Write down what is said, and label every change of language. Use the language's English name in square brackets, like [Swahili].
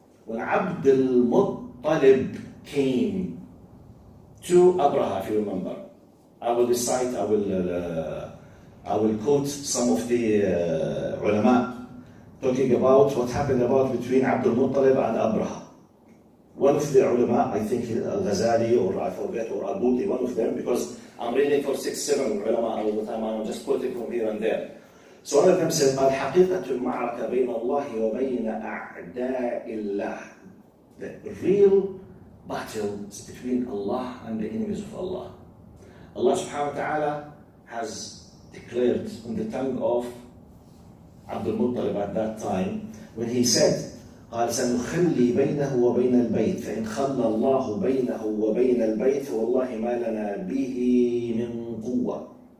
[English] When Abd al-Muttalib came to Abraha, if you remember, I will recite, I will quote some of the ulama talking about what happened between Abd al-Muttalib and Abraha. One of the ulama, I think Al-Ghazali or I forget, or Al-Buti, one of them, because I'm reading for 6, 7 ulama all the time, I'm just quoting from here and there. So one of them said, [Arabic] الحقيقة المعركة بين الله وبين أعداء الله. [English] The real battle is between Allah and the enemies of Allah. Allah subhanahu wa ta'ala has declared on the tongue of Abd al-Muttalib at that time, when he said, [Arabic] قال سنخلي بينه وبين البيت فإن خلى الله بينه وبين البيت والله ما لنا به من قوة.